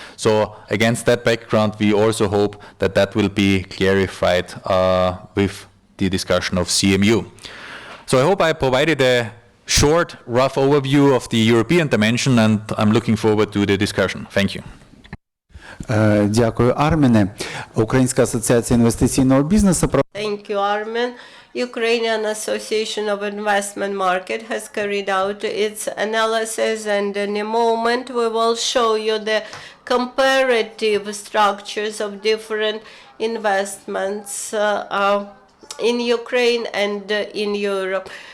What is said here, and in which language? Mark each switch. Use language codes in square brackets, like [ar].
[en] So against that background, we also hope that that will be clarified with the discussion of CMU. So I hope I provided a short, rough overview of the European dimension, and I'm looking forward to the discussion. Thank you. [uk] Дякую, Арміне. Українська асоціація інвестиційного бізнесу. [en] Thank you, Armin. Ukrainian Association of Investment Market has carried out its analysis, and in a moment we will show you the comparative structures of different investments in Ukraine and in Europe.